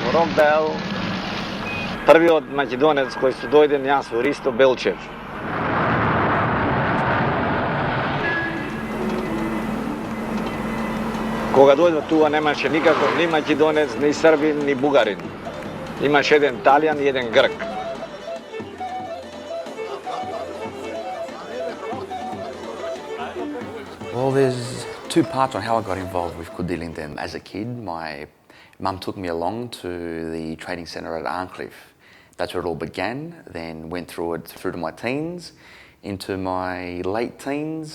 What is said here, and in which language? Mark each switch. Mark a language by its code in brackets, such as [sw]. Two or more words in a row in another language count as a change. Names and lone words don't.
[mk] бил првиот македонец кој што дојде јас во Ристо Белчев. Кога дојде туа немаше никако ни македонец, ни србин, ни бугарин. Имаше еден талијан и еден грк. [en] Well, there's two parts on how I got involved with MKUD Ilinden. As a kid, my mum took me along to the training centre at Arncliffe. That's where it all began, then went through to my teens, into my late teens.